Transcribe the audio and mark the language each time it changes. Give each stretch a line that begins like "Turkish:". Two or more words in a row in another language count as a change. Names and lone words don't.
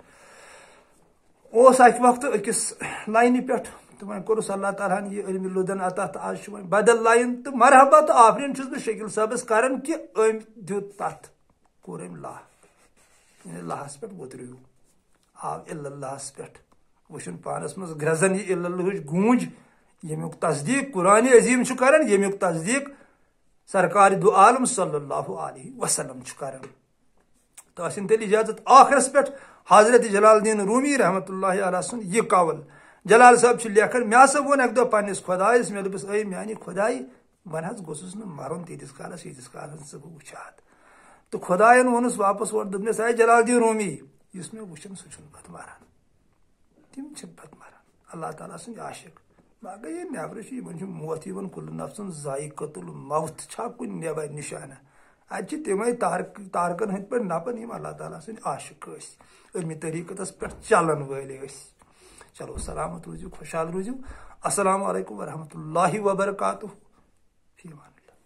Kashmiri: اوس اکہِ وقتہٕ أکِس لاینہِ پٮ۪ٹھ تہٕ وۄنۍ کوٚرُس اللہ تعالیٰ ہن یہِ علمِ لُدن عطا تہٕ آز چھُ وۄنۍ بدل لاین تہٕ مرحبا تہٕ آفرین چھُس بہٕ شکیل صٲبس کران کہِ أمۍ دیُت تتھ کوٚر أمۍ لہ یعنی لہس پٮ۪ٹھ وُتریو آو اِلہ اللہس پٮ۪ٹھ وٕچھُن پانس منٛز گرٛزن یہِ اِلہ اللہٕچ گوٗنج ییٚمیُک تصدیٖق قرآنِ عظیٖم چھُ کران ییٚمیُک تصدیٖق سرکار دو عالم
Arabic: صلی اللہ علیہ وسلم
Kashmiri: چھُ کران تو ٲسِن تیٚلہِ اجازت ٲخرس پٮ۪ٹھ حضرت جلال الدین رومی رحمتہ
Arabic: اللہ علیہ
Kashmiri: سُنٛد یہِ قول جلال صٲب چھُ لیکھان مےٚ ہسا ووٚن اکہِ دۄہ پننِس خۄدایس مےٚ دوٚپُس اے میانہِ خۄدایہِ وۄنۍ حظ گوٚژھُس نہٕ مرُن تیٖتِس کالس ییٖتِس کالس ژٕ بہٕ وٕچھاتھ تہٕ خۄداین ووٚنُس واپس اورٕ دوٚپنس اے جلال الدین رومی یُس مےٚ وٕچھن سُہ چھُنہٕ پتہٕ مران تِم چھِنہٕ پتہٕ مران اللہ تعالیٰ سٕنٛدۍ عاشق باقٕے ییٚلہِ نٮ۪برٕ چھِ یِمن چھُ موت یِوان
Arabic: کُلہٕ نفسن ذایقۃ الموت
Kashmiri: چھا کُنہِ نٮ۪بر نِشانہ اتہِ چھِ تِمے تارکن ہٕنٛدۍ پٲٹھۍ نپان یِم اللہ تعالیٰ سٕنٛدۍ عاشق ٲسۍ علمِ طریٖقتس پٮ۪ٹھ چلن وٲلۍ ٲسۍ چلو سلامت روٗزِو خۄشحال روٗزِو
Arabic: السلام علیکم ورحمتہ اللہ وبرکاتہ فی امان اللہ.